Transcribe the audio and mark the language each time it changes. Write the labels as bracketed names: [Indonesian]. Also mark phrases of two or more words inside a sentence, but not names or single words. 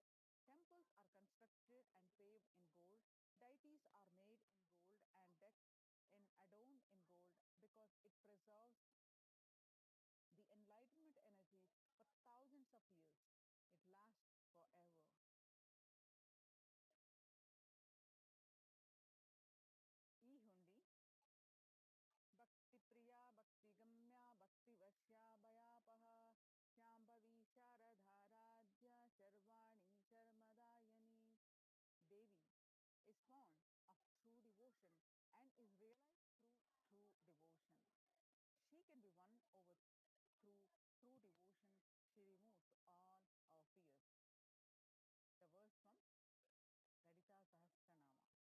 [English] Temples are constructed and paved in gold. Deities are made in gold and decked in adorned in gold because it preserves the enlightenment energy for thousands of years. It lasts forever. [Sanskrit] ಈ ಹುಂಡಿ ಭಕ್ತಿ ಪ್ರಿಯ ಭಕ್ತಿ ಗಮ್ಯ ಭಕ್ತಿ ವಶ್ಯ ಭಯಾಪಹ ಶಾಂಭವಿ ಶಾರದಾರಾಧ್ಯ ಶರ್ವಾಣಿ ಶರ್ಮದಾಯನಿ [English] Devi is fond of true devotion [Sanskrit] and is realized through true devotion. [English] She can be won over through true devotion. She removes all our fears. The verse from Lalita Sahasranama.